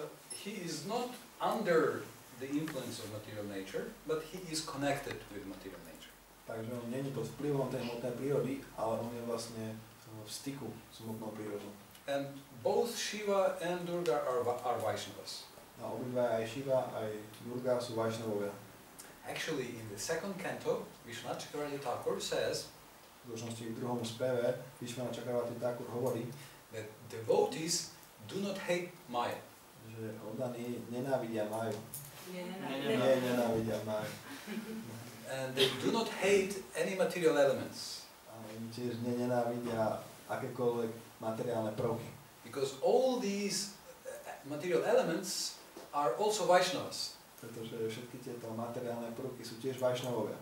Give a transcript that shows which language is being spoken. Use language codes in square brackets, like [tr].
[en] He is not under the influence of material nature, but he is connected with material nature. [sk] Takže on nie je pod vplyvom tej hmotnej prírody, ale on je vlastne v styku s hmotnou prírodou. [en] And both Shiva and Durga are Vaishnavas. [sk] A obidva aj Shiva, aj Durga sú Vaishnavovia. [en] Actually, in the second canto, Vishwanath Chakravarti Thakur says [sk] V skutočnosti v druhom speve Vishwanath Chakravarti Thakur hovorí, [en] that devotees do not hate Maya. [sk] že oddaní nenávidia Máju. Nie, Nenávidia Máju. [en] And they do not hate any material elements. [sk] A oni tiež nenávidia akékoľvek materiálne prvky. [en] Because all these material elements are also Vaishnavas. [sk] Pretože všetky tieto materiálne prvky sú tiež Vaishnavovia.